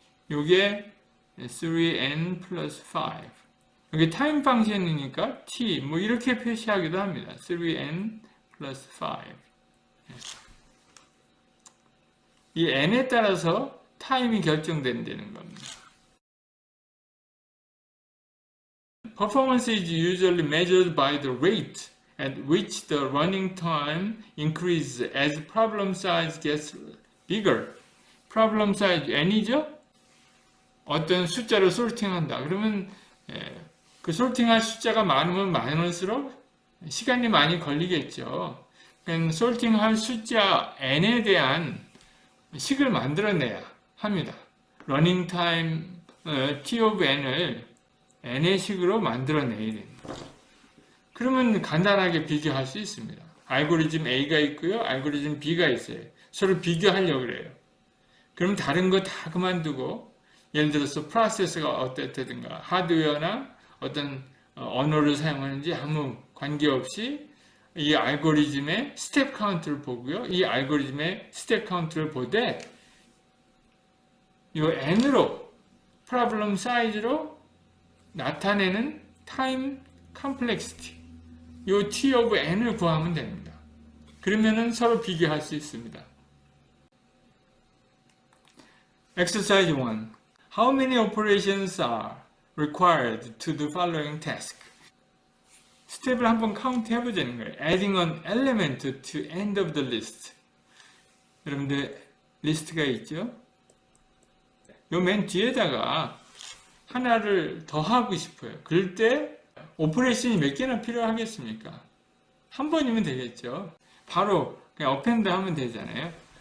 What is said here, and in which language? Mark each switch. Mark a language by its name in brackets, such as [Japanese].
[Korean] 요게 3n 플러스 5. 여기 타임 펑션이니까 t 뭐 이렇게 표시하기도 합니다. 3n 플러스 5. 이 n에 따라서 타임이 결정된다는 겁니다. [English] Performance is usually measured by the rate at which the running time increases as problem size gets bigger. problem size n이죠? [Korean] 어떤 숫자를 솔팅한다. 그러면 그 솔팅할 숫자가 많으면 많을수록 시간이 많이 걸리겠죠. 그러니까 솔팅할 숫자 n에 대한 식을 만들어내야 합니다. 러닝 타임 t of n을 n의 식으로 만들어내야 됩니다. 그러면 간단하게 비교할 수 있습니다. 알고리즘 A가 있고요. 알고리즘 B가 있어요. 서로 비교하려고 그래요. 그럼 다른 거 다 그만두고 예를 들어서 프로세서가 어떻다든가 하드웨어나 어떤 언어를 사용하는지 아무 관계없이 이 알고리즘의 스텝 카운트를 보고요. 이 알고리즘의 스텝 카운트를 보되 이 n으로 프로블럼 사이즈로 나타내는 타임 컴플렉시티 이 t of n을 구하면 됩니다. 그러면은 서로 비교할 수 있습니다. [English] Exercise 1. How many operations are required to the following task? [Korean] 스텝을 한번 카운트 해보자는 거예요. [English] Adding an element to end of the list. [Korean] 여러분들 리스트가 있죠? 요 맨 뒤에다가 하나를 더 하고 싶어요. 그럴 때 오퍼레이션이 몇 개나 필요하겠습니까? 한 번이면 되겠죠. 바로 그냥 append 하면 되잖아요.